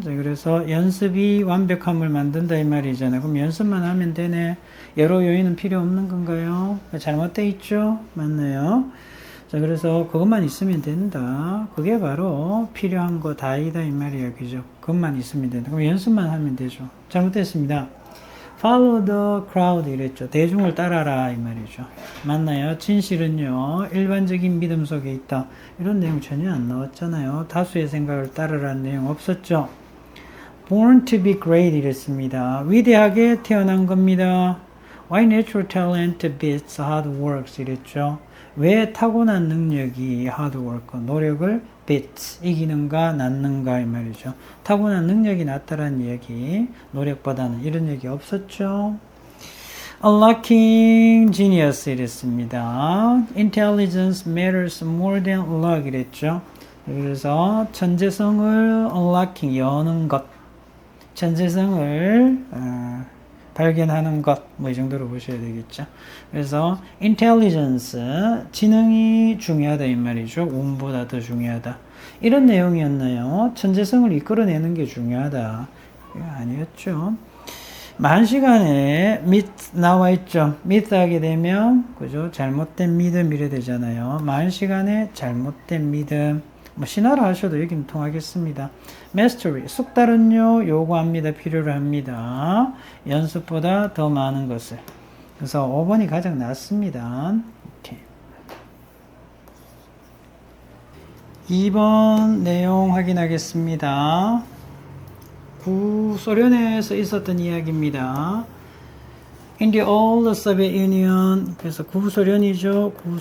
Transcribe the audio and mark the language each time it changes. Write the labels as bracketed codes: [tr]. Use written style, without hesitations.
[ko] 그래서 연습이 완벽함을 만든다 이 말이잖아요. 그럼 연습만 하면 되네. 여러 요인은 필요 없는 건가요? 잘못되어 있죠? 맞나요? 자, 그래서 그것만 있으면 된다. 그게 바로 필요한 거 다이다 이 말이에요. 그죠? 그것만 있으면 된다. 그럼 연습만 하면 되죠. 잘못됐습니다. [en] Follow the crowd [ko] 이랬죠. 대중을 따라라 이 말이죠. 맞나요? 진실은요. 일반적인 믿음 속에 있다. 이런 내용 전혀 안 나왔잖아요. 다수의 생각을 따르라는 내용 없었죠. [en] Born to be great [ko] 이랬습니다. 위대하게 태어난 겁니다. [en] Why natural talent beats hard work 이랬죠. [ko] 왜 타고난 능력이 [en] hard work, [ko] 노력을 beats, 이기는가 낳는가 이 말이죠. 타고난 능력이 낫다라는 얘기, 노력보다는 이런 얘기 없었죠. [en] Unlocking genius [ko] 이랬습니다. [en] Intelligence matters more than luck [ko] 이랬죠. 그래서 천재성을 unlocking, 여는 것, 천재성을 발견하는 것, 뭐 이 정도로 보셔야 되겠죠. 그래서 intelligence, 지능이 중요하다 이 말이죠. 운보다 더 중요하다. 이런 내용이었나요? 천재성을 이끌어내는 게 중요하다. 아니었죠. 만시간에 myth 나와 있죠. myth 하게 되면 그죠? 잘못된 믿음 이래 되잖아요. 만시간에 잘못된 믿음. 뭐 신화로 하셔도 여기는 통하겠습니다. mastery, 숙달은요 요구합니다. 필요로 합니다. 연습보다 더 많은 것을. 그래서 5번이 가장 낫습니다. 오케이. 2번 내용 확인하겠습니다. 구소련에서 있었던 이야기입니다. [en] In the old Soviet Union, [ko] 그래서 구소련이죠.